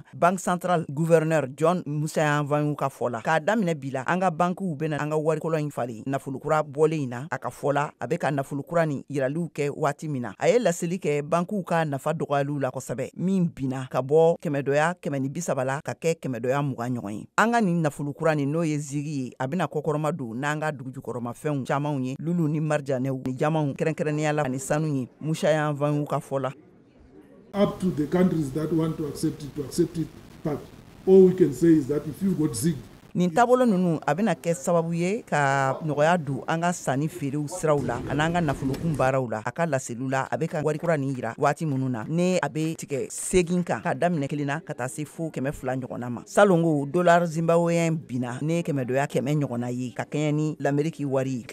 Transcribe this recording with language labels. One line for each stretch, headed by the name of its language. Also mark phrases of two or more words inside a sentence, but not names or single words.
Bambara: Bank Central Gouverneur John Musayan Vanyu ka fɔla k'a daminɛ bila an ka bankiw bena an ka warikɔlɔ in falen nafolokura bɔlen in na a ka fɔla a be ka nafolokura ni yiraliw kɛ waati min na a ye laseli kɛ bankiw ka nafa dɔgɔyaliw la kosɛbɛ min bina ka bɔ 130 la ka kɛ 120 ɲɔgɔn ye. An ka nin nafolokura ni n'o ye Zigi ye a bena kɔkɔrɔma don n'an ka dugujukɔrɔmafɛnw camanw ye lulu ni marjanɛw ni jamanw kɛrɛnkɛrɛnnenya la ani sanu ye. Musayan Vanyu ka fɔla
English: up to the countries that want to accept it, but all we can say is that if you got Zig,
Bambara: nin taabolo nunu a bena kɛ sababu ye ka nɔgɔya don an ka sanni feerew siraw la an'an ka nafolokun baaraw la a ka laseliw la a be ka warikura nin yira waati minnu na ne a be tigɛ segin kan ka daminɛ 1 na ka taa se fo 200 ɲɔgɔnna ma. Salongo dollar zimbabweyen bina ne 100 ɲɔgɔnna ye ka kɛɲɛ ni l'Ameriki wari ye.